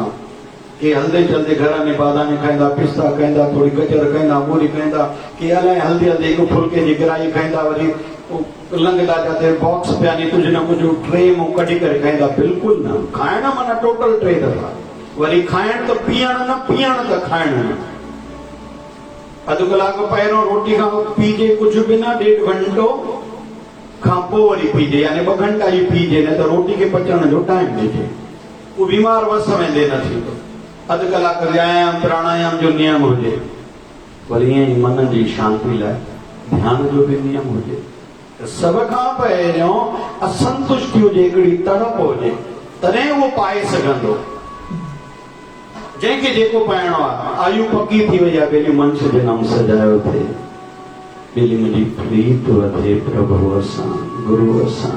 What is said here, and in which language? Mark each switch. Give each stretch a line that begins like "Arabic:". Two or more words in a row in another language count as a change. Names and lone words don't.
Sindhi: के हलंदे चलंदे घर में बादाम खाईंदा, पिस्ता खाईंदा, थोरी गजर खाईंदा, मूरी खाईंदा, के अलाए हलंदे हलंदे हिकु फुल्के जी गिराई खाईंदा, वरी लंघंदा जाते बॉक्स पिया नी कुझु न कुझु ट्रे मां कढी करे खाईंदा। बिल्कुलु न, खाइण माना टोटल 3 दफ़ा, वरी खाइण त पीअण न, पीअण त खाइण न। अधु कलाक पहिरियों रोटी खां पीजे कुझु बि न, 1.5 घंटो खां पोइ वरी पीजे, यानी 2 घंटा ई पीजे, न त रोटी खे पचण जो टाइम ॾिजे, उहो बीमार वस में दे न थींदो। अधु कलाक व्यायाम प्राणायाम जो नियम हुजे, वरी ईअं ई मन जी शांति लाइ ध्यान जो बि नियम हुजे। सभ खां पहिरियों असंतुष्टि हुजे, हिकिड़ी तड़प हुजे, तॾहिं उहो पाए सघंदो। जंहिंखे जेको पाइणो आहे, आयु पकी थी वई आहे, बेली मनुष्य जनम सजायो थिए, बेली मुंहिंजी प्रीत वधे प्रभु सां, गुरू सां।